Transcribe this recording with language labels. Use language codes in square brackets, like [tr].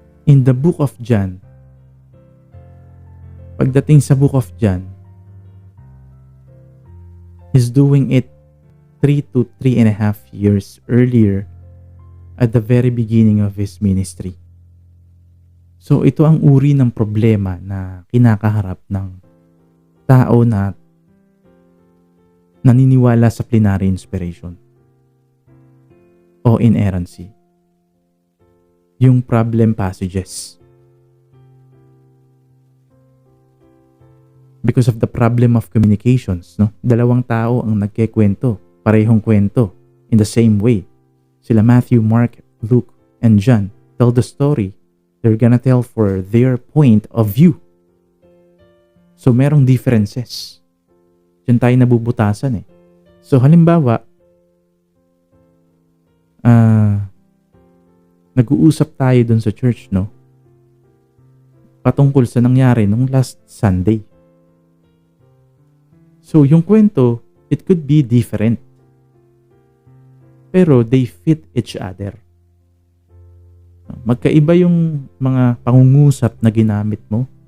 [en] In the book of John, [tl] pagdating sa book of John, [en] he's doing it 3 to 3.5 years earlier at the very beginning of his ministry. [tl] So ito ang uri ng problema na kinakaharap ng tao na naniniwala sa plenary inspiration o inerrancy. Yung problem passages. [en] Because of the problem of communications, no? [tl] Dalawang tao ang nagkikwento, parehong kwento, [en] in the same way. Sila Matthew, Mark, Luke, and John tell the story. They're gonna tell for their point of view. [tl] So, merong differences. Diyan tayo nabubutasan eh. So, halimbawa, nag-uusap tayo dun sa church, no? Patungkol sa nangyari nung last Sunday. [en] So, [tl] yung kwento, [en] it could be different. Pero they fit each other. [tl] Magkaiba yung mga pangungusap na ginamit mo.